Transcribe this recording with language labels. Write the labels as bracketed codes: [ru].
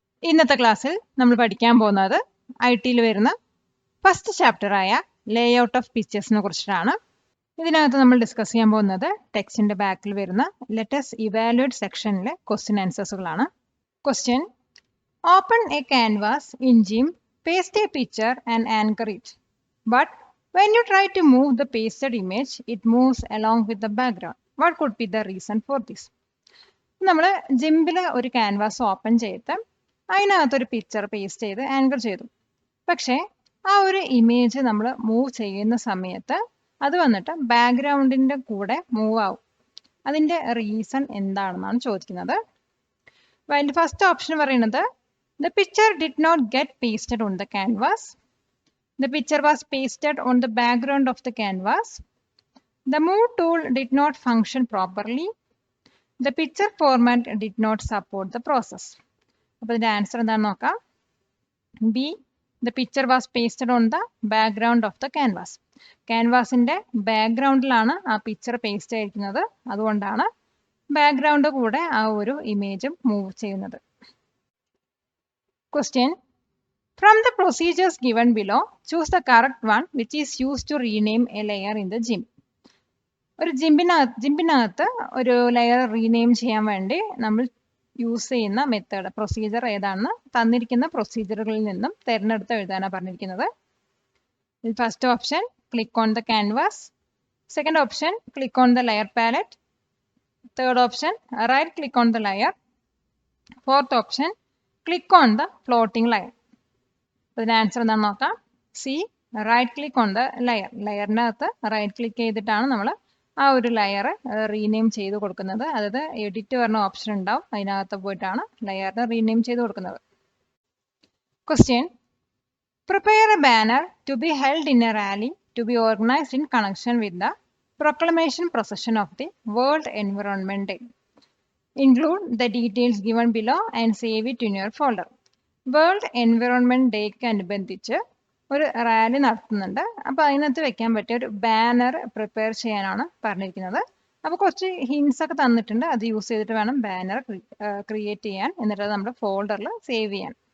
[ml] ഇന്നത്തെ ക്ലാസ്സിൽ നമ്മൾ പഠിക്കാൻ പോകുന്നത് IT-ൽ വരുന്ന ഫസ്റ്റ് ചാപ്റ്റർ ആയ ലേഔട്ട് ഓഫ് പിക്ചേഴ്സിനെ കുറിച്ചിട്ടാണ്. ഇതിനകത്ത് നമ്മൾ ഡിസ്കസ് ചെയ്യാൻ പോകുന്നത് ടെക്സ്റ്റിന്റെ ബാക്കിൽ വരുന്ന let's evaluate സെക്ഷനിലെ question ആൻസേഴ്സുകളാണ്. [en] Question: open a canvas in GIMP, paste a picture and anchor it. But when you try to move the pasted image, it moves along with the background. What could be the reason for this? [ml] നമ്മൾ ജിംപിൽ ഒരു canvas open ചെയ്ത് അതിനകത്തൊരു picture paste ചെയ്ത് anchor ചെയ്തു. പക്ഷേ ആ ഒരു image നമ്മൾ മൂവ് ചെയ്യുന്ന സമയത്ത് അത് വന്നിട്ട് ബാക്ക്ഗ്രൗണ്ടിൻ്റെ കൂടെ മൂവ് ആവും. അതിൻ്റെ റീസൺ എന്താണെന്നാണ് ചോദിക്കുന്നത്. അതിൻ്റെ ഫസ്റ്റ് ഓപ്ഷൻ പറയുന്നത് [en] the picture did not get pasted on the canvas. The picture was pasted on the background of the canvas. The move tool did not function properly. The picture format did not support the process. [ml] അപ്പോൾ ഇതിൻ്റെ answer എന്താണെന്ന് നോക്കാം. [en] B, the picture was pasted on the background of the canvas. [ml] ക്യാൻവാസിൻ്റെ ബാക്ക്ഗ്രൗണ്ടിലാണ് ആ picture paste ആയിരിക്കുന്നത്. അതുകൊണ്ടാണ് background കൂടെ ആ ഒരു ഇമേജും മൂവ് ചെയ്യുന്നത്. [en] Question: from the procedures given below, choose the correct one which is used to rename a layer in the GIMP. [ml] ഒരു ജിംപിനകത്ത് ഒരു layer rename ചെയ്യാൻ വേണ്ടി നമ്മൾ യൂസ് ചെയ്യുന്ന മെത്തേഡ് പ്രൊസീജിയർ ഏതാണെന്ന് തന്നിരിക്കുന്ന പ്രൊസീജിയറുകളിൽ നിന്നും തിരഞ്ഞെടുത്ത് എഴുതാനാണ് പറഞ്ഞിരിക്കുന്നത്. [en] First option click on the canvas, second option click on the layer palette, third option right click on the layer, fourth option click on the floating layer. [ml] അതിന് ആൻസർ എന്താണെന്ന് നോക്കാം. C, [en] Right click on the layer. [ml] ലെയറിനകത്ത് right click ചെയ്തിട്ടാണ് നമ്മൾ ആ ഒരു layer rename ചെയ്ത് കൊടുക്കുന്നത്. അതായത് എഡിറ്റ് പറഞ്ഞ ഓപ്ഷൻ ഉണ്ടാവും, അതിനകത്ത് പോയിട്ടാണ് ലെയറിന് റീനെയിം ചെയ്ത് കൊടുക്കുന്നത്. [en] Question: prepare a banner to be held in a rally to be organised in connection with the proclamation procession of the world environment day. Include the details given below and save it in your folder. [ml] World environment ഡേക്ക് അനുബന്ധിച്ച് ഒരു rally നടത്തുന്നുണ്ട്. അപ്പോൾ അതിനകത്ത് വെക്കാൻ പറ്റിയ ഒരു banner prepare ചെയ്യാനാണ് പറഞ്ഞിരിക്കുന്നത്. അപ്പോൾ കുറച്ച് ഹിൻസ് ഒക്കെ തന്നിട്ടുണ്ട്. അത് യൂസ് ചെയ്തിട്ട് വേണം ബാനർ ക്രിയേറ്റ് ചെയ്യാൻ, എന്നിട്ട് അത് നമ്മുടെ ഫോൾഡറിൽ സേവ് ചെയ്യാൻ.